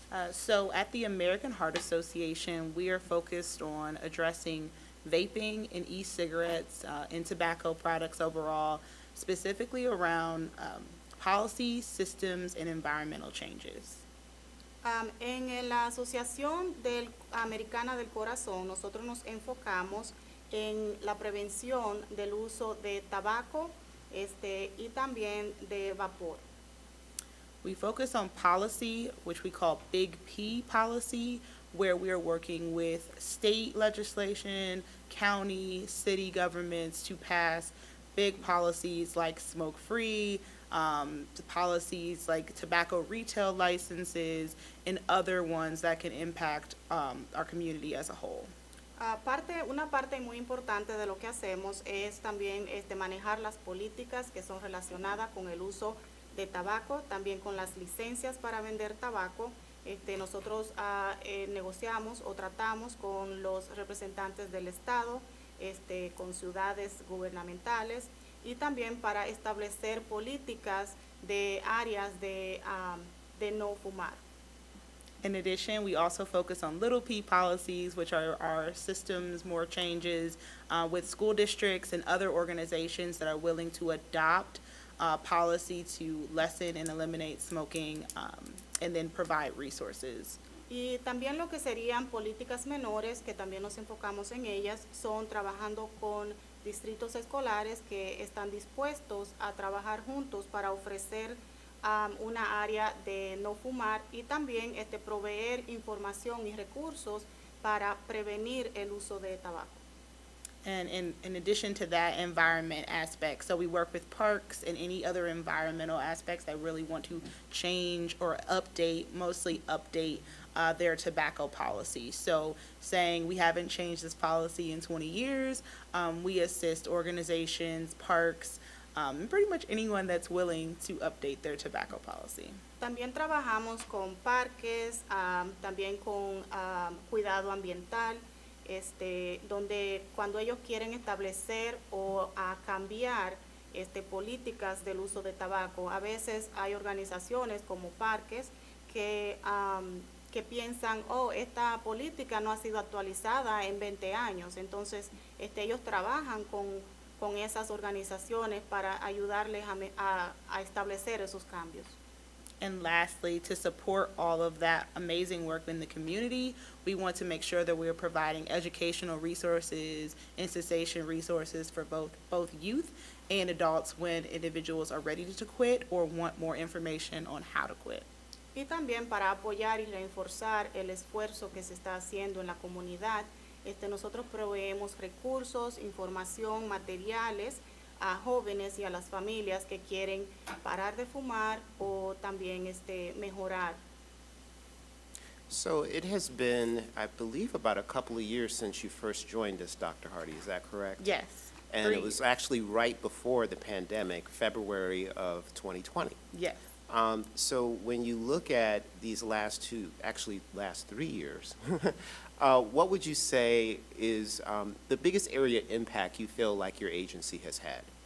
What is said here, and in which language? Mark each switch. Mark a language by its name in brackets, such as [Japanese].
[English] So at the American Heart Association, we are focused on addressing vaping and e-cigarettes and tobacco products overall, specifically around policy, systems, and environmental changes. [Spanish] En la Asociación Americana del Corazón, nosotros nos enfocamos en la prevención del uso de tabaco y también de vapor. [English] We focus on policy, which we call Big P policy, where we are working with state legislation, county, city governments to pass big policies like smoke-free, policies like tobacco retail licenses, and other ones that can impact our community as a whole. [Spanish] Una parte muy importante de lo que hacemos es también manejar las políticas que son relacionadas con el uso de tabaco, también con las licencias para vender tabaco. Nosotros negociamos o tratamos con los representantes del Estado, con ciudades gubernamentales, y también para establecer políticas de áreas de no fumar. [English] In addition, we also focus on little p policies, which are our systems, more changes with school districts and other organizations that are willing to adopt policy to lessen and eliminate smoking and then provide resources. [Spanish] Y también lo que serían políticas menores, que también nos enfocamos en ellas, son trabajando con distritos escolares que están dispuestos a trabajar juntos para ofrecer una área de no fumar, y también proveer información y recursos para prevenir el uso de tabaco. [English] And in addition to that environment aspect, so we work with parks and any other environmental aspects that really want to change or mostly update their tobacco policy. So saying we haven't changed this policy in 20 years, we assist organizations, parks, pretty much anyone that's willing to update their tobacco policy. [Spanish] También trabajamos con parques, también con cuidado ambiental, donde cuando ellos quieren establecer o cambiar políticas del uso de tabaco, a veces hay organizaciones como parques que piensan, esta política no ha sido actualizada en 20 años, entonces ellos trabajan con esas organizaciones para ayudarles a establecer esos cambios. [English] And lastly, to support all of that amazing work in the community, we want to make sure that we're providing educational resources and cessation resources for both youth and adults when individuals are ready to quit or want more information on how to quit. [Spanish] Y también para apoyar y reforzar el esfuerzo que se está haciendo en la comunidad, nosotros proveemos recursos, información, materiales a jóvenes y a las familias que quieren parar de fumar o también mejorar. [English] So it has been, I believe, about a couple of years since you first joined us, Dr. Hardy, is that correct? Yes. And it was actually right before the pandemic, February of 2020. Yes. So when you look at these last 3 years, what would you say is the biggest area of impact you feel like your agency has had?